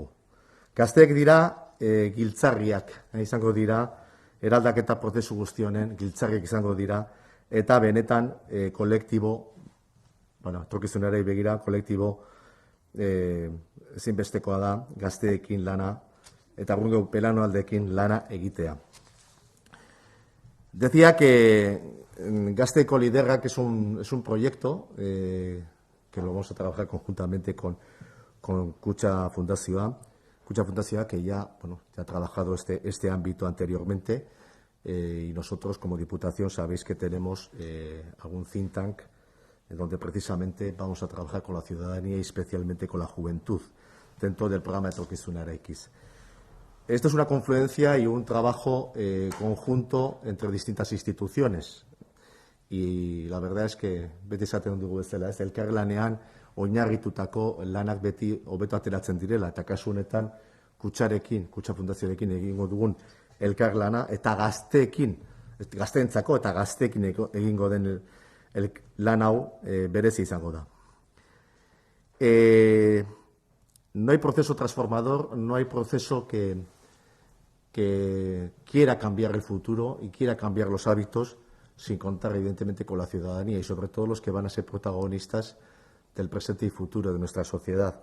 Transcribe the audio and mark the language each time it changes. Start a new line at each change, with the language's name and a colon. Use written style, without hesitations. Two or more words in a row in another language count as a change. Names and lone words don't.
Basque: Gazteek dira giltzarriak izango dira, eraldaketa prozesu guztionen giltzarriak izango dira, eta benetan kolektibo, etorkizunari begira, kolektibo ezinbestekoa da gazteekin lana eta gure pelanoaldeekin lana egitea.
Spanish: Decía que Gazteeko Liderrak es un proyecto que lo vamos a trabajar conjuntamente con Kutxa Fundazioa. Kutxa Fundazioa que ya ha trabajado este ámbito anteriormente y nosotros como Diputación sabéis que tenemos algún
English: think tank
Spanish: donde precisamente vamos a trabajar con la ciudadanía y especialmente con la juventud dentro del programa Etorkizunera X. Esto es una confluencia y un trabajo conjunto entre distintas instituciones. Y la verdad es que
Basque: beti esaten dugu bezala, elkarlanean oinarritutako lanak beti hobeto ateratzen direla, eta kasu honetan Kutxa Fundazioarekin egingo dugun elkarlana eta gazteentzako eta gazteekin egingo den lan hau berezi izango da.
Spanish: No hay proceso transformador, no hay proceso que quiera cambiar el futuro y quiera cambiar los hábitos sin contar evidentemente con la ciudadanía y sobre todo los que van a ser protagonistas del presente y futuro de nuestra sociedad.